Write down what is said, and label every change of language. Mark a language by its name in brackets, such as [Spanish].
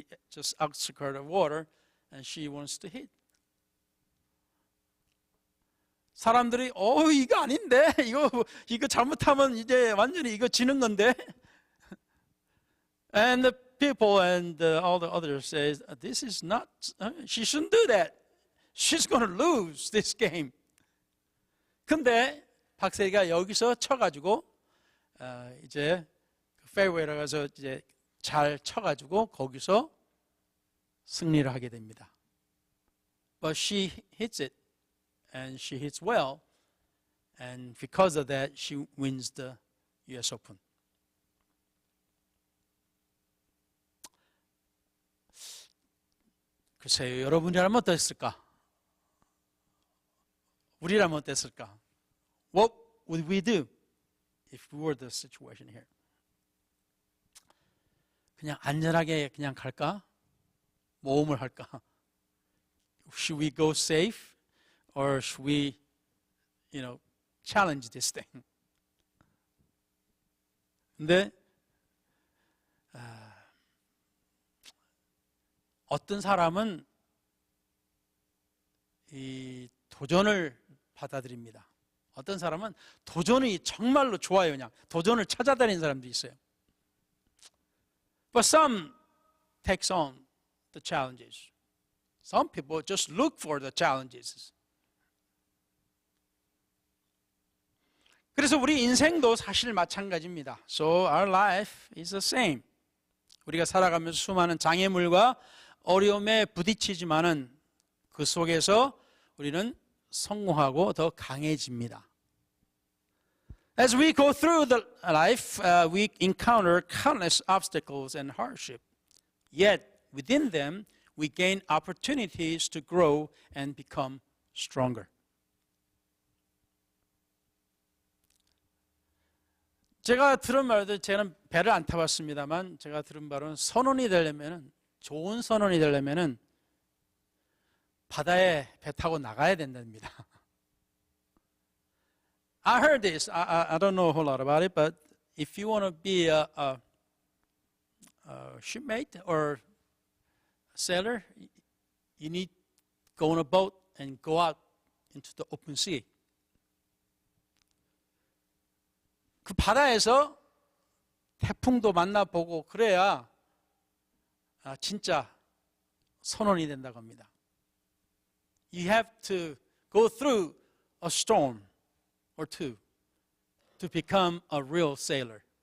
[English] Just outskirt of water, and she wants to hit. [Korean] 사람들이 이거 아닌데 이거 잘못하면 이제 완전히 이거 지는 건데. [English] And the people and all the others says this is not. She shouldn't do that. She's going to lose this game. [Korean] 근데 박세리가 여기서 쳐가지고 이제 페어웨이로 가서 이제 잘 쳐가지고 거기서 승리를 하게 됩니다. [English] But she hits it, and she hits well, and because of that, she wins the U.S. Open. [Korean] 글쎄요, 여러분이라면 어땠을까? 우리라면 어땠을까? [English] What would we do if we were the situation here? [Korean] 그냥 안전하게 그냥 갈까? 모험을 할까? [English] Should we go safe or should we, challenge this thing? [Korean] 근데 어떤 사람은 이 도전을 받아들입니다. 어떤 사람은 도전이 정말로 좋아요. 그냥 도전을 찾아다니는 사람도 있어요. [English] But some takes on the challenges. Some people just look for the challenges. [Korean] 그래서 우리 인생도 사실 마찬가지입니다. [English] So our life is the same. [Korean] 우리가 살아가면서 수많은 장애물과 어려움에 부딪히지만은 그 속에서 우리는 성공하고 더 강해집니다. [English] As we go through the life, we encounter countless obstacles and hardship. Yet within them, we gain opportunities to grow and become stronger. [Korean] 제가 들은 말도 저는 배를 안 타봤습니다만 제가 들은 바로는 선원이 되려면은 좋은 선원이 되려면은 바다에 배 타고 나가야 된답니다. [English] I heard this. I don't know a whole lot about it, but if you want to be a shipmate or sailor, you need to go on a boat and go out into the open sea. [Korean] 그 바다에서 태풍도 만나보고 그래야 진짜 선원이 된다고 합니다. [English] You have to go through a storm or two to become a real sailor.